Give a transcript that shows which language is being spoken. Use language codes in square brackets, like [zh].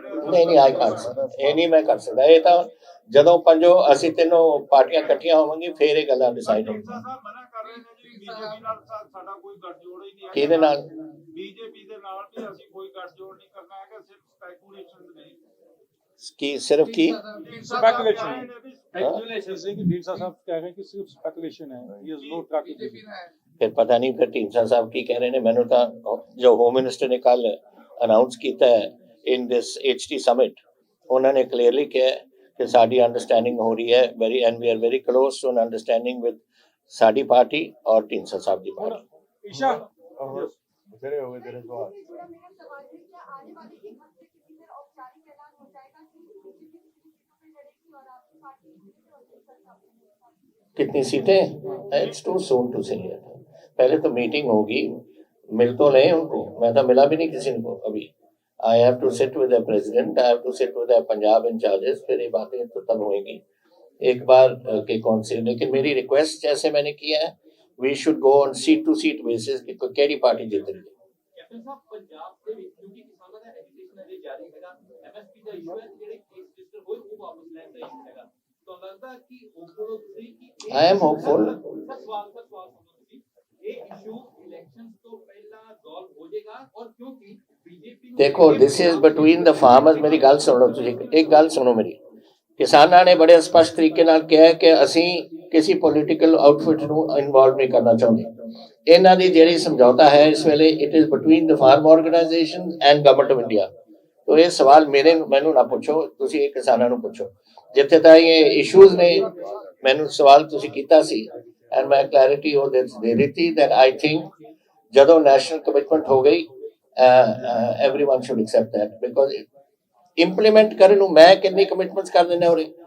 [pa] ਨਹੀਂ ਆਈ ਕਰ ਸਕਦਾ, ਇਹ ਨਹੀਂ ਮੈਂ ਕਰ ਸਕਦਾ। ਇਹ ਤਾਂ ਜਦੋਂ ਪੰਜੋ ਅਸੀਂ ਤਿੰਨੋਂ ਪਾਰਟੀਆਂ ਇਕੱਠੀਆਂ ਹੋਵਾਂਗੀ ਫਿਰ ਇਹ ਗੱਲਾਂ ਡਿਸਾਈਡ ਹੋਣਗੀਆਂ। ਮਨਾ ਕਰ ਰਹੇ ਨੇ ਜੀ ਬੀਜੇਪੀ ਨਾਲ ਸਾਡਾ ਕੋਈ ਗੱਠਜੋੜ ਹੀ ਨਹੀਂ ਹੈ। ਕਿਹਦੇ ਨਾਲ? ਬੀਜੇਪੀ ਦੇ ਨਾਲ ਵੀ ਅਸੀਂ ਕੋਈ ਗੱਠਜੋੜ ਨਹੀਂ ਕਰਨਾ ਹੈਗਾ, ਸਿਰਫ ਸਪੈਕੂਲੇਸ਼ਨ ਨਹੀਂ। ਕੀ ਸਿਰਫ ਕੀ [hi] स्पेकुलेशन? ढींसा साहब कह रहे हैं कि सिर्फ स्पेकुलेशन है, [en] he has no track record। [hi] BJP ने [pa] ਫਿਰ ਪਤਾ ਨਹੀਂ ਫਿਰ ਢੀਂਡਸਾ ਸਾਹਿਬ ਕੀ ਕਹਿ ਰਹੇ ਨੇ। ਮੈਨੂੰ ਤਾਂ ਜੋ ਹੋਮ ਮਿਨਿਸਟਰ ਨੇ ਕੱਲ ਅਨਾਉਂਸ ਕੀਤਾ ਹੈ ਇਨ ਦਿਸ HT ਸਮਿਟ, ਉਹਨਾਂ ਨੇ ਕਲੀਅਰਲੀ ਕਿਹਾ ਕਿ ਸਾਡੀ ਅੰਡਰਸਟੈਂਡਿੰਗ ਹੋ ਰਹੀ ਹੈ very, [en] and we are very close to an understanding with [pa] ਸਾਡੀ ਪਾਰਟੀ ਔਰ ਢੀਂਡਸਾ ਸਾਹਿਬ ਦੀ ਪਾਰਟੀ। [hi] ईशा बतेरे हो गए तेरे सवाल। कितनी सीटें? [en] It's too soon to say. [hi] पहले तो मीटिंग होगी, मिल तो लें उनको, मैं तो मिला भी नहीं किसी को अभी। [en] I have to sit with the president, I have to sit with the Punjab incharges, [hi] फिर ये बातें तो तब होंगी एक बार के कौन से। लेकिन मेरी रिक्वेस्ट जैसे मैंने किया है, [en] we should go on seat to seat basis [hi] कि केड़ी पार्टी जीत रही है। [pa] ਕੈਪਟਨ ਸਾਹਿਬ ਪੰਜਾਬ ਦੇ ਵਿੱਚ ਕਿਉਂਕਿ ਕਿਸਾਨਾਂ ਦਾ ਐਜੀਟੇਸ਼ਨ ਅਜੇ ਜਾਰੀ ਹੈਗਾ, MSP ਦਾ ਇਸ਼ੂ ਹੈ, ਜਿਹੜੇ ਕੇਸ ਰਜਿਸਟਰ ਹੋਏ ਉਹ ਵਾਪਸ ਲੈਣ ਦਾ ਇਸ਼ੂ ਹੈਗਾ, ਤਾਂ ਲੱਗਦਾ ਕਿ ਹੋਪਫੁਲ ਹੋ ਤੁਸੀਂ ਕਿ [en] I am hopeful। [pa] ਸਵਾਲ ਸੁਣੋ ਤੁਸੀਂ, ਇਹ ਇਸ਼ੂ ਇਲੈਕਸ਼ਨਸ ਤੋਂ ਪਹਿਲਾਂ ਸੋਲਵ ਹੋ ਜਾਏਗਾ? ਔਰ ਕਿਉਂਕਿ ਬੀਜੇਪੀ [hi] देखो [en] This is between the farmers. [pa] मेरी गल सुन लो तुसीं, [hi] एक गल सुनो मेरी। किसानां ने बड़े स्पष्ट तरीके नाल कहा है कि [pa] ਅਸੀਂ [hi] किसी पॉलिटिकल आउटफिट ਨੂੰ ਇਨਵੋਲਵ नहीं करना ਚਾਹੁੰਦੇ। [pa] ਇਹਨਾਂ ਦੀ ਜਿਹੜੀ ਸਮਝੌਤਾ ਹੈ ਇਸ ਵੇਲੇ, [en] It is between the farm organisation and government of India. [pa] ਤੋ ਇਹ ਸਵਾਲ ਮੈਨੂੰ ਨਾ ਪੁੱਛੋ, ਤੁਸੀਂ ਇਹ ਕਿਸਾਨਾਂ ਨੂੰ ਪੁੱਛੋ। ਜਿੱਥੇ ਤਾਂ ਇਹ ਇਸ਼ੂਜ਼ ਨੇ, ਮੈਨੂੰ ਸਵਾਲ ਤੁਸੀਂ ਕੀਤਾ ਸੀ ਐਂਡ ਮੈਂ ਕਲੈਰਿਟੀ ਉਹ ਦੇ ਦਿੱਤੀ [en] that I think [pa] ਜਦੋਂ ਨੈਸ਼ਨਲ ਕਮਿਟਮੈਂਟ ਹੋ ਗਈ, [en] everyone should accept that, because [pa] implement ਕਰਨ ਨੂੰ ਮੈਂ ਕਿੰਨੀ ਕਮਿਟਮੈਂਟਸ ਕਰ ਦਿੰਦੇ ਹੋਰੇ।